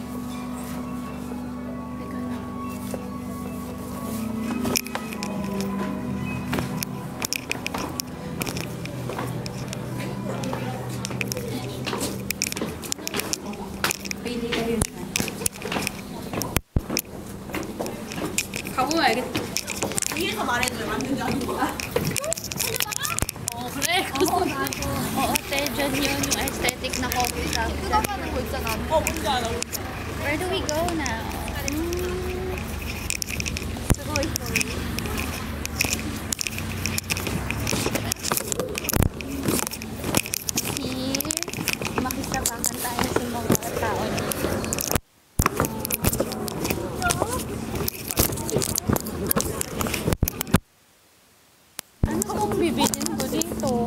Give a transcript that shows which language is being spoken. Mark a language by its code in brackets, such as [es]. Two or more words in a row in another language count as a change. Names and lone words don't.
[tl] Teka lang. Pili ka rin. [ko] 가보야겠다. 위에서 말해줘요. 만든 줄 아는 거야? 그래? [tl] Oo, te, dyan yun yung aesthetic na [en] coffee shop. [ko] 뜯어가는 거 있잖아. 뭔지 알아. [en] Where do we go now? [ko] 그거 있어. [en] Here, [tl] makisabakan tayo sa mga tao dito. Ano kung bibilin ko dito?